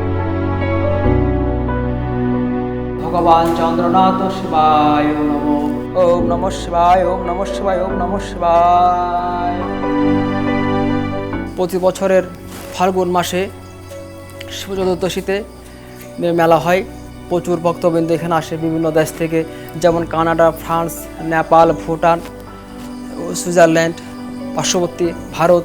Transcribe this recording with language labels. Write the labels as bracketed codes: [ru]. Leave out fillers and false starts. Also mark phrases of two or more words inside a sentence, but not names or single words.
[sa] ভগবান চন্দ্রনাথ শিবায় নমঃ। ওম নমঃ শিবায়, ওম নমঃ শিবায়, ওম নমঃ শিবায়। [bn] প্রতি বছরের ফাল্গুন মাসে শিব চতুর্দশীতে মেলা হয়। প্রচুর ভক্তবৃন্দ এখানে আসে বিভিন্ন দেশ থেকে, যেমন কানাডা, ফ্রান্স, নেপাল, ভুটান, সুইজারল্যান্ড, পার্শ্ববর্তী ভারত।